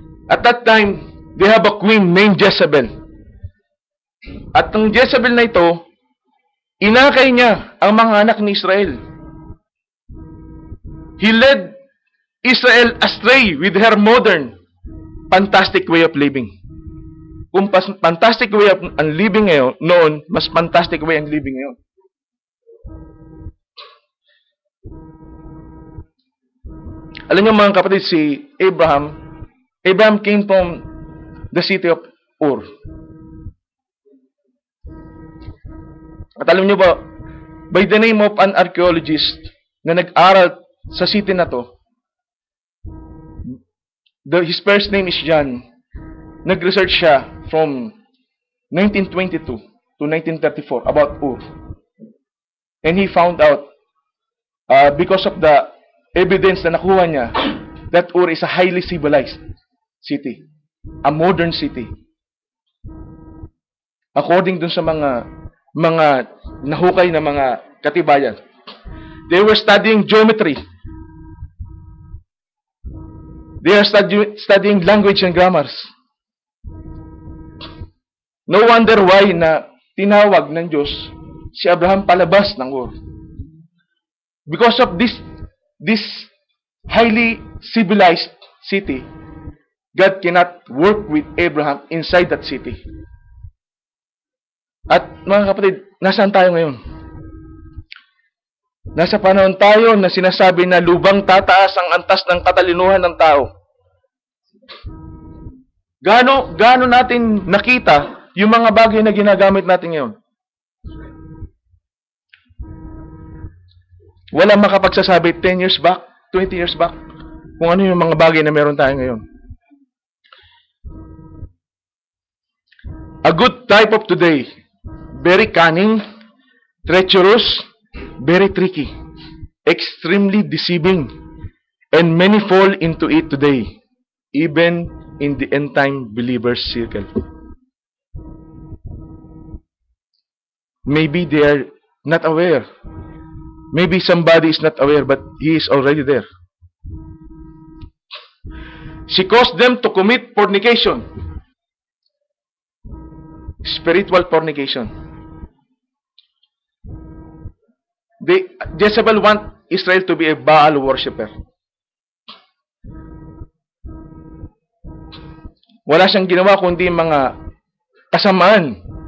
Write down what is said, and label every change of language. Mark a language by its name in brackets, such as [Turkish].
[English] At that time, they have a queen named Jezebel. [Filipino] At ang Jezebel na ito, inakay niya ang mga anak ni Israel. [English] He led Israel astray with her modern, fantastic way of living. Kung fantastic way of living [Filipino] ngayon, noon, mas [English] fantastic way ang living ngayon. [Filipino] Alam niyo mga kapatid, si [English] Abraham came from the city of Ur. [Filipino] At alam niyo ba, [English] by the name of an archaeologist [Filipino] na nag-aral sa [English] city [Filipino] na to, [English] his first name is John. [Filipino] Nag-research siya [English] from 1922 to 1934 about Ur. And he found out, because of the evidence [Filipino] na nakuha niya, [English] that Ur is a highly civilized city. A modern city. [Filipino] According dun sa mga nahukay na mga katibayan. [English] They were studying geometry. They are studying language and grammars. No wonder why [Filipino] na tinawag ng Diyos si Abraham palabas ng Ur. [English] Because of this highly civilized city, God cannot work with Abraham inside that city. [Filipino] At mga kapatid, nasaan tayo ngayon? Nasa panahon tayo na sinasabi na lubang tataas ang antas ng katalinuhan ng tao. Gaano natin nakita yung mga bagay na ginagamit natin ngayon? Walang makapagsasabi [English] 10 years back, 20 years back, [Filipino] kung ano yung mga bagay na meron tayo ngayon. [English] A good type of today, very cunning, treacherous, very tricky, extremely deceiving, and many fall into it today, even in the end-time believers' circle. Maybe they are not aware. Maybe somebody is not aware, but he is already there. She caused them to commit fornication. Spiritual fornication. Jezebel want Israel to be a Baal worshipper. [Filipino] Wala siyang ginawa kundi mga kasamaan.